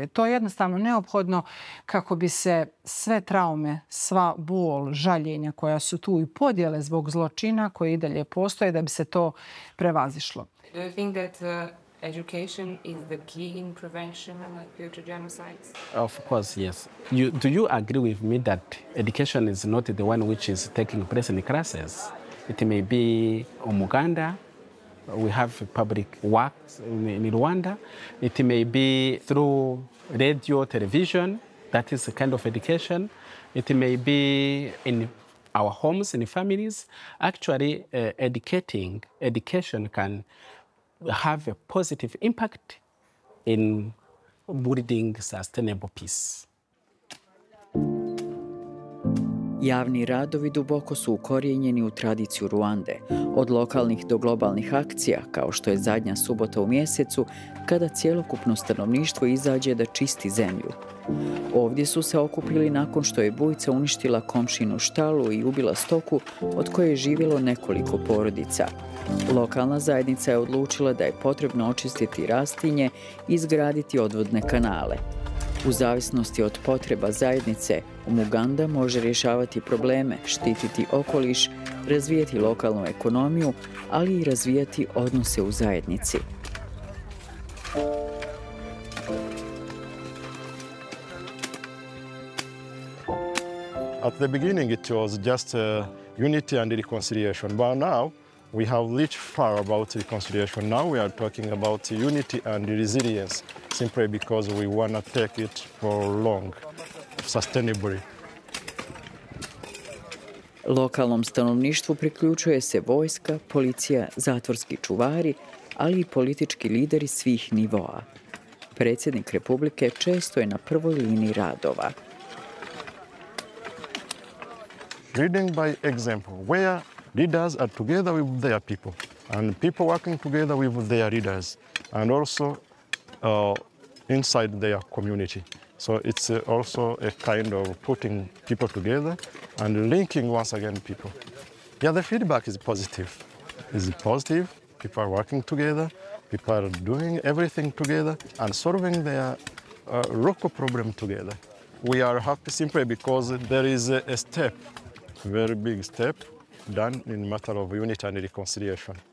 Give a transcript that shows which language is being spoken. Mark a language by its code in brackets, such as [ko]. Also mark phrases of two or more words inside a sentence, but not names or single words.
[bs] To je jednostavno neophodno kako bi se sve traume, sva bol, žaljenja koja su tu i podjele zbog zločina koje i dalje postoje, da bi se to prevazišlo. [en] Do you think that education is the key in prevention of future genocides? Of course, yes. Do you agree with me that education is not the one which is taking place in classes? It may be in Uganda. We have public works in Rwanda. It may be through radio, television. That is a kind of education. It may be in our homes, in families. Actually, education can have a positive impact in building sustainable peace. [bs] Javni radovi duboko su ukorijenjeni u tradiciju Ruande, od lokalnih do globalnih akcija, kao što je zadnja subota u mjesecu, kada cjelokupno stanovništvo izađe da čisti zemlju. Ovdje su se okupili nakon što je bujica uništila komšinu štalu i ubila stoku od koje je živjelo nekoliko porodica. Lokalna zajednica je odlučila da je potrebno očistiti rastinje i izgraditi odvodne kanale. U zavisnosti od potreba zajednice, Umuganda može rješavati probleme, štititi okoliš, razvijati lokalnu ekonomiju, ali i razvijati odnose u zajednici. [en] At the beginning it was just unity and reconciliation, but now we have reached far about reconciliation. Now we are talking about unity and resilience, simply because we want to take it for long, sustainably. [bs] Lokalnom stanovništvu priključuje se vojska, policija, zatvorski čuvari, ali i politički lideri svih nivoa. Predsjednik Republike često je na prvoj liniji radova. [en] Leading by example, where leaders are together with their people, and people working together with their leaders, and also inside their community. So it's also a kind of putting people together and linking once again people. Yeah, the feedback is positive. It's positive. People are working together. People are doing everything together and solving their local problem together. We are happy simply because there is a step, a very big step, done in matter of unity and reconciliation.